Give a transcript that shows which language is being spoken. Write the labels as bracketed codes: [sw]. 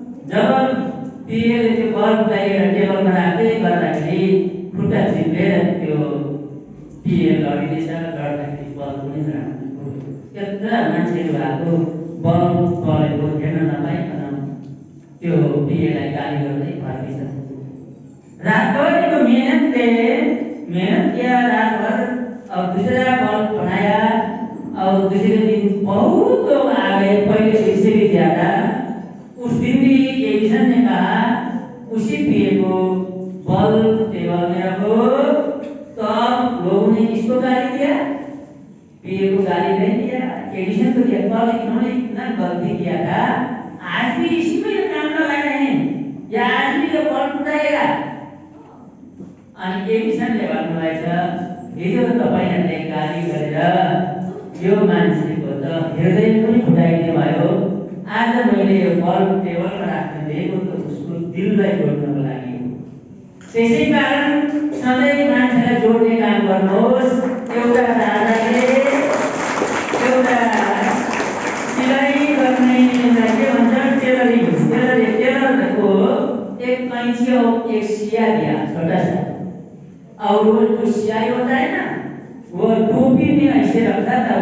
[ne] जब पिएले त्यो बल्बलाई टेबलमा राख्दै गर्दाखेरि खुट्टा चिप्लेर त्यो पिए लडिँदैछ। लड्दाखेरि बल्ब पनि त्यत्रा मान्छेहरू भएको बल्ब बलेको हेर्न नपाइकन त्यो पिएलाई गाली गर्दै फर्किन्छ। [hi] रातभरिको मेहनत किया रातभर और दूसरा बल्ब बनाया और दूसरे दिन बहुत लोग आ गए पहले से भी ज्यादा। उस दिन भी एडिसन ने कहा उसी पिए को बल्ब टेबल में रखो। तो अब लोगों ने किसको गाली दिया? पिए को गाली नहीं दिया, एडिसन को दिया। कल इन्होंने इतना गलती किया था, आज भी इसी में ये काम लगा रहे हैं या आज भी ये बल्ब उठाएगा। [ne] अनि एडिसनले भन्नुभएछ हिजो तपाईहरुले गाली गरेर यो मान्छेको त हृदय पनि फुटाइदिनु भयो। आज मैले यो बल्ब टेबलमा राख्न दिएको त उसको दिललाई जोड्नको लागि हो। त्यसै कारण सधैँ मान्छेलाई जोड्ने काम गर्नुहोस्। एउटा राजाले एउटा सिलाइ गर्ने के भन्छ [hi] टेलरको एक कैंची और एक सिया दिया छोटा सा, और वो जो सियाई होता है ना वो टोपी में ऐसे रखता था।